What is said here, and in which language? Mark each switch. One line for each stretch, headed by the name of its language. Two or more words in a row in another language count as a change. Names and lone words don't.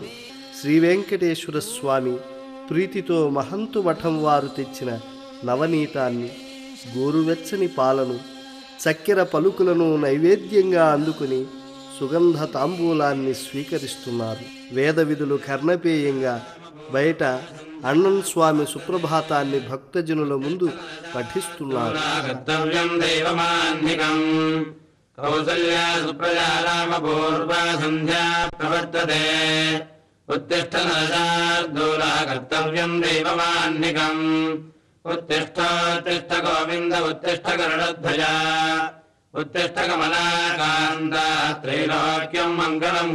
Telugu: శ్రీ వెంకటేశ్వర స్వామి ప్రీతితో మహంతు మఠం వారు తెచ్చిన నవనీతాన్ని, గోరువెచ్చని పాలను, చక్కెర పలుకులను నైవేద్యంగా అందుకుని సుగంధ తాంబూలాన్ని స్వీకరిస్తున్నారు. వేద విధులు కర్ణపేయంగా బయట అన్నం స్వామి సుప్రభాతాన్ని భక్తజనుల ముందు పఠిస్తున్నారు.
Sanskrit: उत्तिष्ठ गोविन्द उत्तिष्ठ गरुडध्वज उत्तिष्ठ कमलाकान्त त्रैलोक्यं मङ्गलं